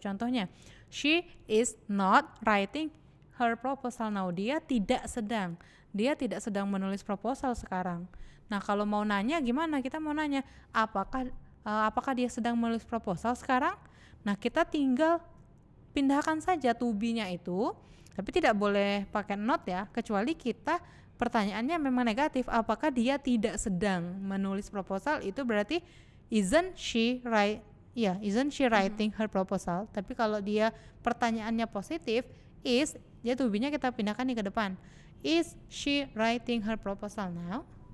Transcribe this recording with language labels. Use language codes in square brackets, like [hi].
[id] Contohnya, [en] she is not writing her proposal now. [id] Dia tidak sedang menulis proposal sekarang. Nah, kalau mau nanya gimana? Kita mau nanya apakah dia sedang menulis proposal sekarang? Nah, kita tinggal pindahkan saja to be-nya itu, tapi tidak boleh pakai not ya, kecuali kita pertanyaannya memang negatif. Apakah dia tidak sedang menulis proposal? Itu berarti [en] isn't she writing her proposal? [id] Tapi kalau dia pertanyaannya positif, is, ya to be-nya kita pindahkan nih ke depan. [en] Is she writing her proposal now?